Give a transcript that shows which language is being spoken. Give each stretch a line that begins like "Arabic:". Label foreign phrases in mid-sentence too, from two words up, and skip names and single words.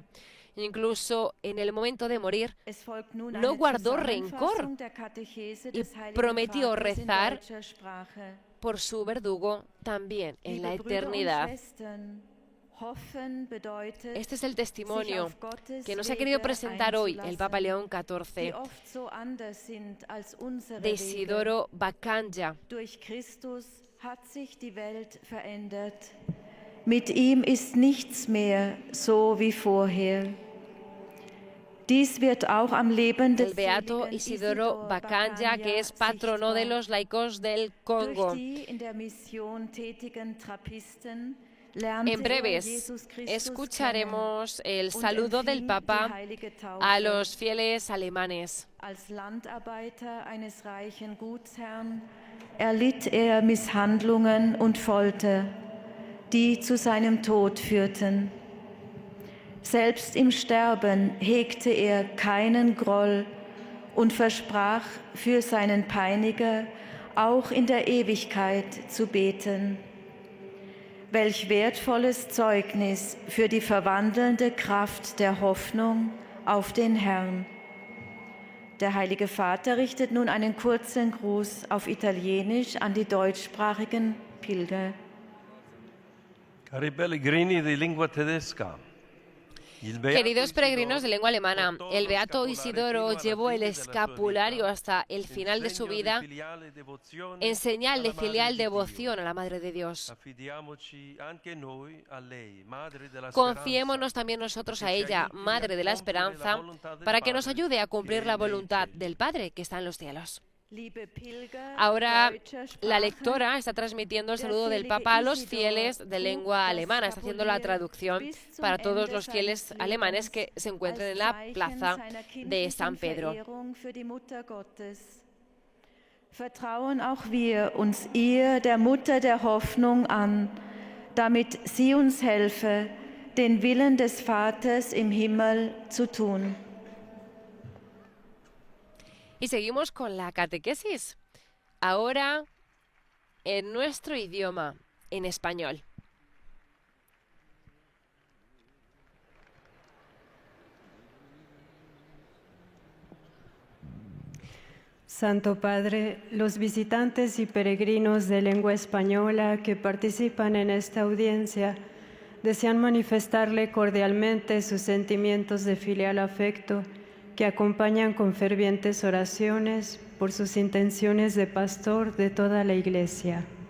Spanish: Incluso en el momento de morir, no guardó rencor y prometió rezar por su verdugo también en la eternidad. Este es el testimonio que nos ha querido presentar hoy el Papa León XIV de Isidoro Baccangia.
German: Durch Christus hat sich die Welt verändert. Mit ihm ist nichts mehr so wie vorher. Dies wird auch am Leben des
Spanish: El Beato Isidoro Baccangia, que es patrono de los laicos del Congo. En breves escucharemos el saludo del Papa a los fieles alemanes.
German: Als Landarbeiter eines reichen Gutsherrn erlitt Misshandlungen und Folter, die zu seinem Tod führten. Selbst im Sterben hegte er keinen Groll und versprach, für seinen Peiniger auch in der Ewigkeit zu beten. Welch wertvolles Zeugnis für die verwandelnde Kraft der Hoffnung auf den Herrn. Der Heilige Vater richtet nun einen kurzen Gruß auf Italienisch an die deutschsprachigen Pilger.
Italian: Cari pellegrini di lingua tedesca.
Spanish: Queridos peregrinos de lengua alemana, el Beato Isidoro llevó el escapulario hasta el final de su vida en señal de filial devoción a la Madre de Dios. Confiémonos también nosotros a ella, Madre de la Esperanza, para que nos ayude a cumplir la voluntad del Padre que está en los cielos. Ahora la lectora está transmitiendo el saludo del Papa a los fieles de lengua alemana, está haciendo la traducción para todos los fieles alemanes que se encuentren en la plaza de San Pedro.
German: Vertrauen auch wir uns ihr, der Mutter der Hoffnung, an, damit sie uns helfe, den Willen des Vaters im Himmel zu tun.
Spanish: Y seguimos con la catequesis. Ahora en nuestro idioma, en español. Santo Padre, los visitantes y peregrinos de lengua española que participan en esta audiencia desean manifestarle cordialmente sus sentimientos de filial afecto que acompañan con fervientes oraciones por sus intenciones de pastor de toda la Iglesia.